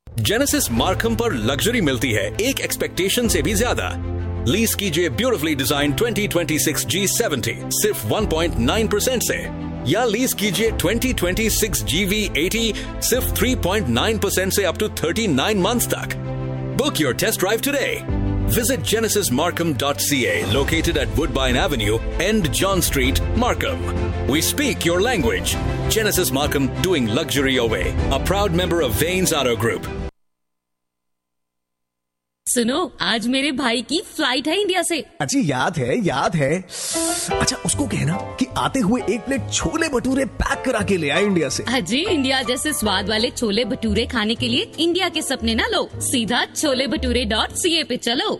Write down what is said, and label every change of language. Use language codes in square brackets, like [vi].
[hi] Genesis Markham पर luxury मिलती है एक एक्सपेक्टेशन से भी ज्यादा। लीज कीजिए ब्यूटिफुली डिजाइन 2026 G70 सिर्फ 1.9% से, या लीज कीजिए 2026 GV80 सिर्फ 3.9% से अप टू 39 मंथ्स तक। [en] Book your test drive today. Visit genesismarkham.ca, located at Woodbine Avenue, End John Street, Markham. We speak your language. Genesis Markham, doing luxury your way. A proud member of Vane's Auto Group. [hi] सुनो, आज मेरे भाई की flight है India से। अच्छी, याद है। अच्छा, उसको कहना कि आते हुए एक प्लेट छोले भटूरे पैक करा के ले आए इंडिया से। अजी, इंडिया जैसे स्वाद वाले छोले भटूरे खाने के लिए इंडिया के सपने ना लो, सीधा choleBhature.ca पे चलो।